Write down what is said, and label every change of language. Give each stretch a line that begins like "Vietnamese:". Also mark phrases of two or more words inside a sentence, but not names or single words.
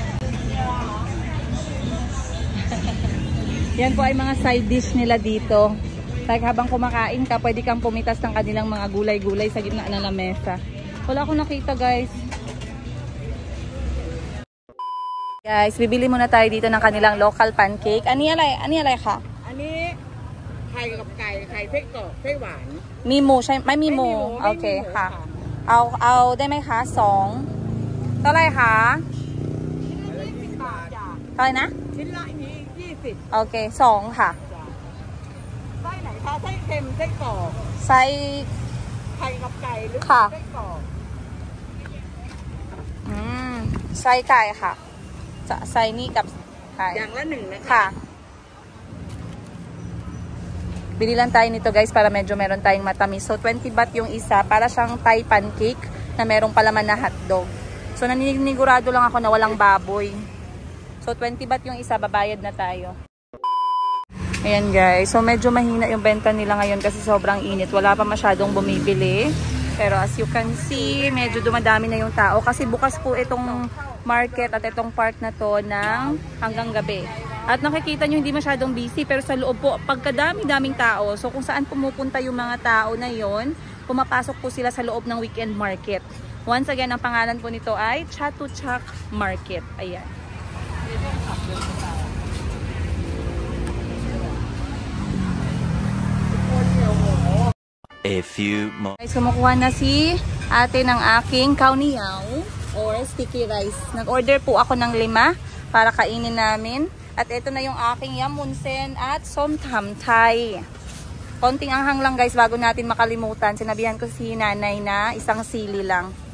Filipino: Yan po ay mga side dish nila dito. Like habang kumakain ka, pwede kang pumitas ng kanilang mga gulay-gulay sa gitna ng lamesa. Wala akong nakita guys. Guys, bibili muna tayo dito ng kanilang local pancake. Ani alay ka? Ani
Thai: ไข่กับไก่ไข่ไส้กรอกไส้หวาน มีหมูใช่ไม่มีหมู ไม่มีหมู โอเค ไม่มีหมู ค่ะ ค่ะ เอาได้ไหมคะ2เท่าไหร่คะเท่าไหร่นะ ชิ้นละนี้20 โอเค2ค่ะ ไส้ไหนคะไส้เค็มไส้กรอก ไส้ ไข่กับไก่หรือ ค่ะ ไส้กรอก ไส้ไก่ค่ะจะไส้นี่กับไก่ อย่างละ1นะคะ ค่ะ.
Filipino: Bili lang tayo nito guys para medyo meron tayong matamis. So 20 baht yung isa, para siyang
English: Thai pancake
Filipino: na merong palaman na hotdog. So naninigurado lang ako na walang baboy. So 20 baht yung isa, babayad na tayo. Ayan guys, so medyo mahina yung benta nila ngayon kasi sobrang init. Wala pa masyadong bumibili. Pero
English: as you can see,
Filipino: medyo dumadami na yung tao kasi bukas po itong market at itong park na to ng hanggang gabi. At nakikita nyo hindi masyadong busy pero sa loob po pagkadami-daming tao. So kung saan pumupunta yung mga tao na yon, pumapasok po sila sa loob ng
English: weekend market. Once again,
Filipino: ang pangalan po nito ay Chatuchak Market. Ayan.
English: A few more.
Filipino: Guys, kumukuha na si ate ng aking kauniyaw or
English: sticky rice.
Filipino: Nag-order po ako ng 5 para kainin namin. At ito na yung aking yamunsen at somtam thai. Konting anghang lang guys bago natin makalimutan. Sinabihan ko si nanay na isang sili lang.